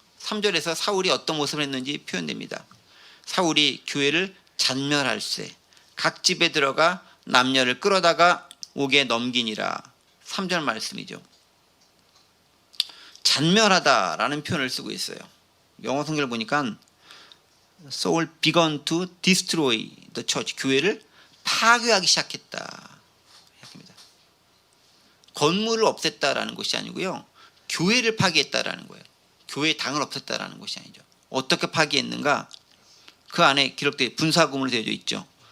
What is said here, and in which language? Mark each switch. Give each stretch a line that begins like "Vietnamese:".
Korean: 3절에서 사울이 어떤 모습을 했는지 표현됩니다. 사울이 교회를 잔멸할세 각 집에 들어가 남녀를 끌어다가 옥에 넘기니라. 3절 말씀이죠. 잔멸하다라는 표현을 쓰고 있어요. 영어 성경을 보니까
English: Saul began to destroy the church.
Korean: 교회를 파괴하기 시작했다. 건물을 없앴다라는 것이 아니고요. 교회를 파괴했다라는 거예요. 교회의 당을 없앴다라는 것이 아니죠. 어떻게 파괴했는가? 그 안에 기록되어 분사구문으로 되어져 있죠.